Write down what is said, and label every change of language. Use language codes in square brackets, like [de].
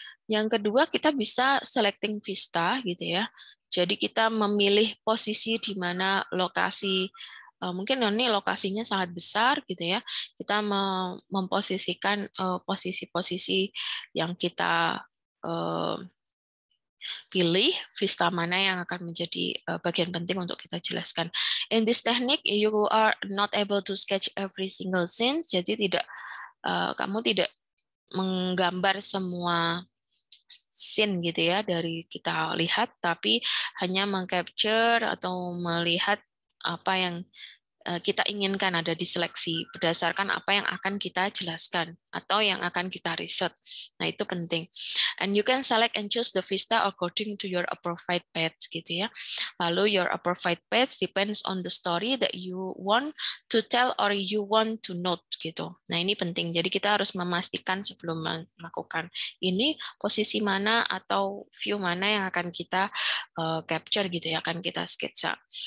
[id] Yang kedua, kita bisa selecting vista gitu ya. Jadi kita memilih posisi di mana lokasi, mungkin ini lokasinya sangat besar gitu ya. Kita memposisikan posisi-posisi yang kita pilih, vista mana yang akan menjadi bagian penting untuk kita jelaskan. [en] In this technique, you are not able to sketch every single scene. [id] Jadi kamu tidak menggambar semua scene gitu ya dari kita lihat, tapi hanya mengcapture atau melihat apa yang kita inginkan ada di seleksi berdasarkan apa yang akan kita jelaskan atau yang akan kita riset. Nah, itu penting. [en] And you can select and choose the vista according to your appropriate path gitu ya. Lalu your appropriate path depends on the story that you want to tell or you want to note gitu. [id] Nah, ini penting. Jadi kita harus memastikan sebelum melakukan ini posisi mana atau view mana yang akan kita capture gitu ya, akan kita sketsa.